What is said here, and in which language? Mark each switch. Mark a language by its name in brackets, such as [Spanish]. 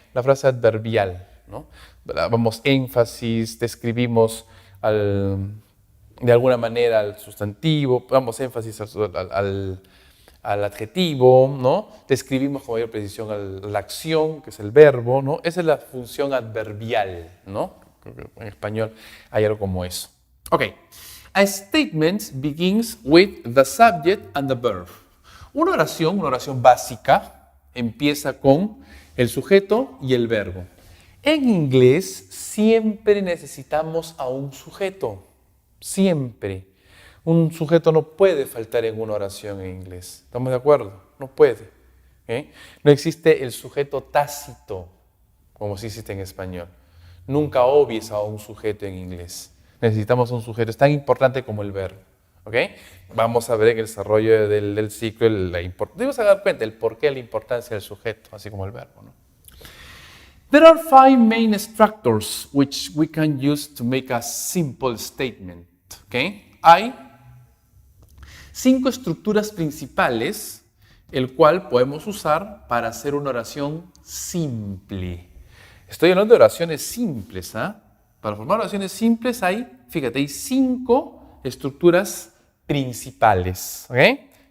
[Spanish] La frase adverbial, ¿no? Vamos énfasis, describimos de alguna manera al sustantivo, damos énfasis al adjetivo, ¿no? Describimos con mayor precisión la acción, que es el verbo, ¿no? Esa es la función adverbial, ¿no? En español hay algo como eso. Ok. [English] A statement begins with the subject and the verb. [Spanish] Una oración básica, empieza con el sujeto y el verbo. En inglés siempre necesitamos a un sujeto, siempre. Un sujeto no puede faltar en una oración en inglés. ¿Estamos de acuerdo? No puede. ¿Okay? No existe el sujeto tácito, como sí existe en español. Nunca obvies a un sujeto en inglés. Necesitamos un sujeto. Es tan importante como el verbo. ¿Okay? Vamos a ver en el desarrollo del ciclo debemos dar cuenta del porqué de la importancia del sujeto, así como el verbo, ¿no? [English] There are 5 main structures which we can use to make a simple statement. ¿Okay? [Spanish] Hay 5 estructuras principales, el cual podemos usar para hacer una oración simple. Estoy hablando de oraciones simples. Para formar oraciones simples hay, fíjate, hay 5 estructuras principales. ¿Okay?